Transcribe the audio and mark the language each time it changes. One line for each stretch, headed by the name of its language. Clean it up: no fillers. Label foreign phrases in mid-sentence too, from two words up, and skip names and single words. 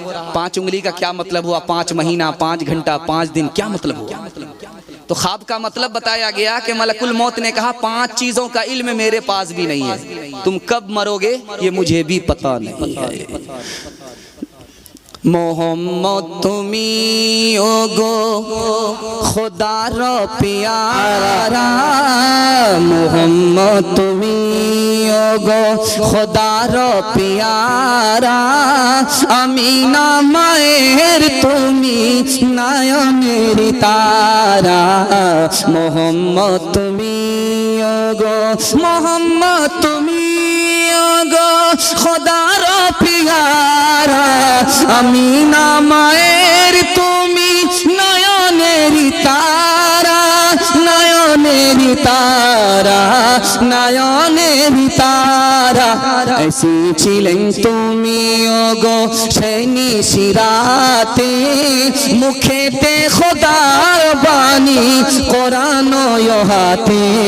Hindi: 5 उंगली का क्या मतलब हुआ? 5 महीना, 5 घंटा, 5 दिन, क्या मतलब हुआ? तो ख्वाब का मतलब बताया गया कि मलकुल मौत ने कहा 5 चीजों का इल्म मेरे पास भी नहीं है, तुम कब मरोगे ये मुझे भी पता नहीं है।
Bangla: মোহাম্মদ তুমি ওগো খোদা রো প্যারা, মোহাম্মদ তুমি ওগো খোদা রো প্যারা, আমিনা মায়ের তুমি নয়নের তারা, মোহাম্মদ তুমি ওগো, মোহাম্মদ তুমি ওগো খোদা রো প্যারা, আমিনা মায়ের তুমি নয়নের তারা, নয়নের তারা, নয়নের তারা, ঐসি ছিলে তুমি ওগো শৈনী শিরাতে, মুখেতে খোদার বাণী কোরানো যোহাতে।